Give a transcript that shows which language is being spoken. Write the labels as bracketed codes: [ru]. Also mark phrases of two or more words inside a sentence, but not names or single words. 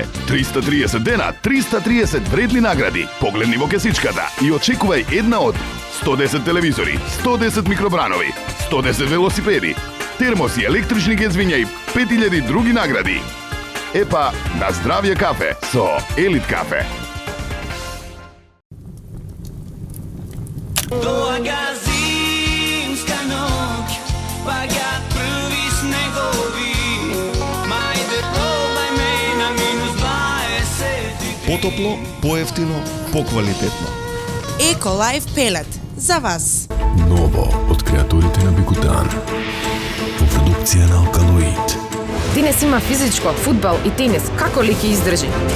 [mk] 330 дена, 330 вредни награди. Погледни во кесичката и очекувај една од 110 телевизори, 110 микробранови, 110 велосипеди, термоси, електрични гезвиња и 5000 други награди. Епа, на здравје кафе со Елит Кафе. Доага зимска ноќ, пагат први снегови, мајде пробај ме на -20. Потопло, поевтино, поквалитетно. Еко Лайф Пелет за вас. Ново од креаторите на Бикутан. Во продукција на Алкалоид. Денес има физичко, фудбал и тенис. Како ли ќе издржи?